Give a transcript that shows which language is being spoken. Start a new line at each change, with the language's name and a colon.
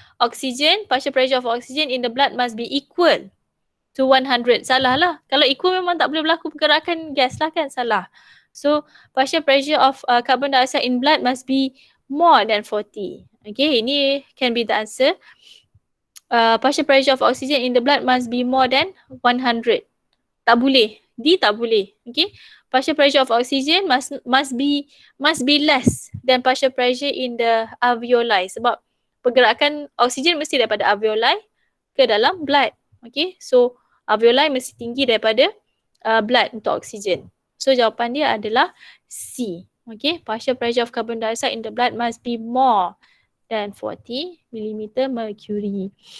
English: Oxygen, partial pressure of oxygen in the blood must be equal to 100.
Malay: Salah lah. Kalau equal memang tak boleh berlaku pergerakan gas lah kan. Salah.
English: So partial pressure of carbon dioxide in blood must be more than 40. Okay, ini can be the answer. Partial pressure of oxygen in the blood must be more than 100.
Malay: Tak boleh. D tak boleh.
English: Okay. Partial pressure of oxygen must be less than partial pressure in the alveoli
Malay: sebab pergerakan oksigen mesti daripada alveoli ke dalam
English: blood. Okay.
Malay: So alveoli mesti tinggi daripada blood untuk oksigen. So jawapan dia adalah C. Okay.
English: Partial pressure of carbon dioxide in the blood must be more than 40 mm mercury.